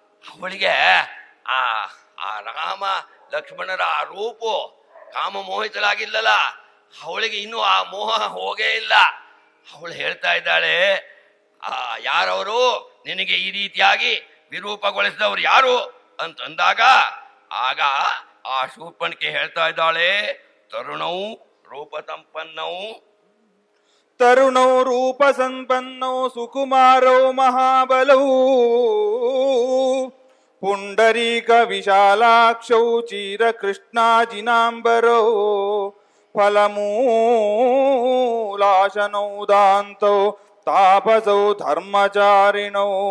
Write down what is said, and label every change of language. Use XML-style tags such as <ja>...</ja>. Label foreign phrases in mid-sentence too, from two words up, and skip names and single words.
<kn>ಅವಳಿಗೆ ಆ ಆ ರಾಮ ಲಕ್ಷ್ಮಣರ ಆ ರೂಪು ಕಾಮ ಮೋಹಿತಳಾಗಿಲ್ಲಲ್ಲ, ಅವಳಿಗೆ ಇನ್ನೂ ಆ ಮೋಹ ಹೋಗೇ ಇಲ್ಲ. ಅವಳು ಹೇಳ್ತಾ ಇದ್ದಾಳೆ, ಯಾರವರು ನಿನಗೆ ಈ ರೀತಿಯಾಗಿ ವಿರೂಪಗೊಳಿಸಿದವರು ಯಾರು ಅಂತಂದಾಗ ಆಗ ಆ ಶೂರ್ಪಣಿಕೆ ಹೇಳ್ತಾ ಇದ್ದಾಳೆ,</kn> <sa>ತರುಣೌ ರೂಪ ಸಂಪನ್ನೌ ತರುಣೌ ರೂಪ ಸಂಪನ್ನೌ ಸುಕುಮಾರೌ ಮಹಾಬಲೌ ಪುಂಡರೀಕ ವಿಶಾಲಾಕ್ಷೌ ಚೀರ ಕೃಷ್ಣಾಜಿನಾಂಬರೌ ಫಲಮೂಲಾಶನೌ ದಾಂತೌ ತಾಪಸೌ ಧರ್ಮಚಾರಿಣೌ</sa>